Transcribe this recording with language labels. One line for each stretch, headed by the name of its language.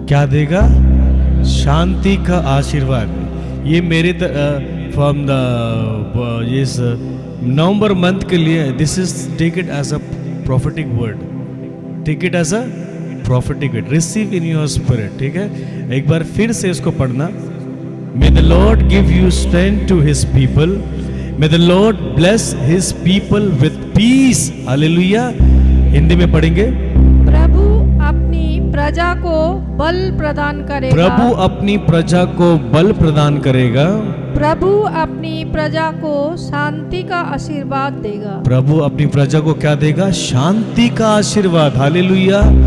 Hindi: क्या देगा? शांति का आशीर्वाद। ये मेरे
English: From the इस November month के लिए this is take it as a prophetic word, take it as a prophetic word, receive in your spirit।
Hindi: ठीक है, एक बार फिर से इसको पढ़ना।
English: May the Lord give you strength to His people, may the Lord bless His people with peace।
Hindi: Hallelujah. Hindi में पढ़ेंगे। प्रभु अपनी प्रजा को बल प्रदान करेगा। प्रभु अपनी प्रजा को बल प्रदान करेगा। प्रभु अपनी प्रजा को शांति का आशीर्वाद देगा। प्रभु अपनी प्रजा को क्या देगा? शांति का आशीर्वाद। हालेलुया।